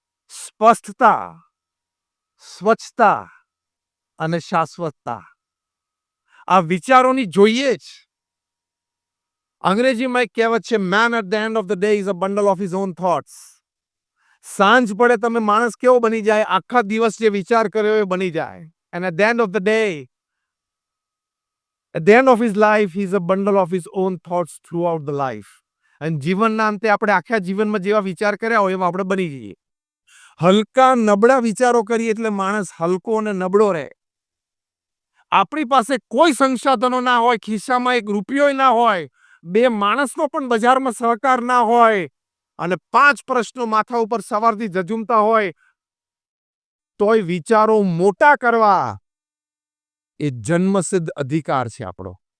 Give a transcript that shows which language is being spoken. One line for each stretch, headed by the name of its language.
Gujarati: સ્પષ્ટતા, સ્વચ્છતા અને શાશ્વતતા આ વિચારોની જોઈએ જ. અંગ્રેજીમાં એક કહેવત છે,
English: Man at the end of the day is a bundle of his own thoughts.
Gujarati: સાંજ પડે તમે માણસ કેવો બની જાય, આખા દિવસ જે વિચાર કર્યો એ બની જાય.
English: And at the end of the day, at the end of his life, he is a bundle of his own thoughts throughout the life.
Gujarati: અને જીવનના અંતે આપણે આખા જીવનમાં જેવા વિચાર કર્યા હોય એવા આપણે બની જઈએ. હલકા નબળા વિચારો કરીએ એટલે માણસ હલકો અને નબળો રહે. આપણી પાસે કોઈ સંસાધનો ના હોય, ખિસ્સામાં 1 રૂપિયો ના હોય, 2 માણસનો પણ બજારમાં સહકાર ના હોય અને 5 પ્રશ્નો માથા ઉપર સવારથી ઝઝુમતા હોય, તોય વિચારો મોટા કરવા એ જન્મસિદ્ધ અધિકાર છે આપણો.